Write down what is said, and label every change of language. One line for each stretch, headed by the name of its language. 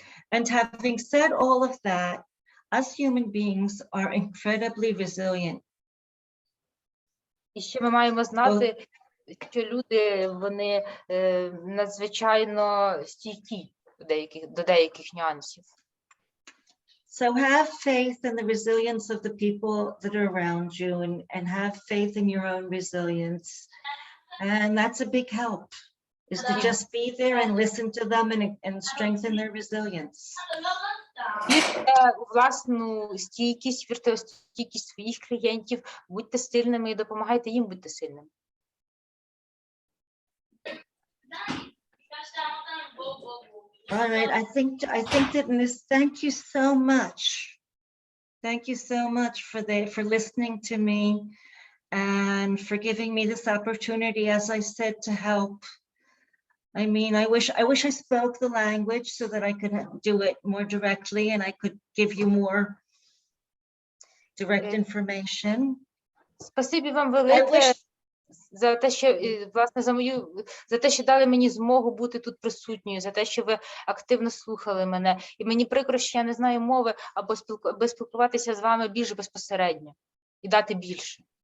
English: And having said all of that, us human beings are incredibly resilient.
Ukrainian: І ще ми маємо знати, що люди, вони надзвичайно стійкі до деяких нюансів.
English: So have faith in the resilience of the people that are around you and have faith in your own resilience. And that's a big help, is to just be there and listen to them and strengthen their resilience.
Ukrainian: Вірте у власну стійкість, вірте у стійкість своїх клієнтів, будьте сильними і допомагайте їм бути сильними.
English: All right, I think that thank you so much. Thank you so much for listening to me and for giving me this opportunity, as I said, to help. I mean, I wish I spoke the language so that I could do it more directly and I could give you more direct information.
Ukrainian: Спасибі вам велике за те, що власне за те, що дали мені змогу бути тут присутньою, за те, що ви активно слухали мене. І мені прикро, що я не знаю мови, аби спілкуватися з вами більш безпосередньо і дати більше.